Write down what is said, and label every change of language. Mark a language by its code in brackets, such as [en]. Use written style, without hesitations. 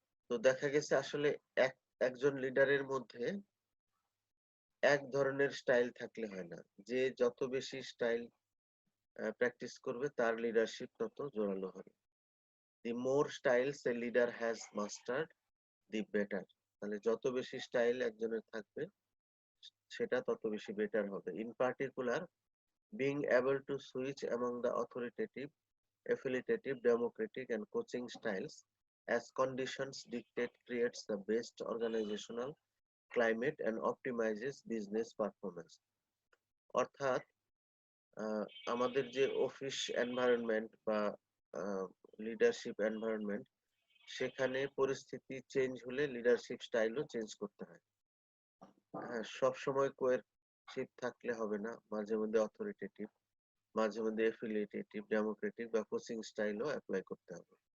[bn] তো দেখা গেছে আসলে একজন লিডারের মধ্যে এক ধরনের স্টাইল থাকলে হয় না, যে যত বেশি স্টাইল প্র্যাকটিস করবে তার লিডারশিপ তত জোরালো হবে। [en] The more styles a leader has mastered, the better. [bn] তাহলে যত বেশি স্টাইল একজনের থাকবে সেটা তত বেশি বেটার হবে। [en] In particular, being able to switch among the authoritative, affiliative, democratic and coaching styles as conditions dictate creates the best organizational climate and optimizes business performance. [bn] অর্থাৎ আমাদের যে অফিস এনভায়রনমেন্ট বা লিডারশিপ এনভায়রনমেন্ট, সেখানে পরিস্থিতি change হলে leadership স্টাইলও change করতে হয়। হ্যাঁ, সবসময় কোয়ারশিপ থাকলে হবে না, মাঝে মধ্যে অথরিটেটিভ, মাঝে মধ্যে এফিলিয়েটিভ, ডেমোক্রেটিক বা কোচিং স্টাইলও অ্যাপ্লাই করতে হবে।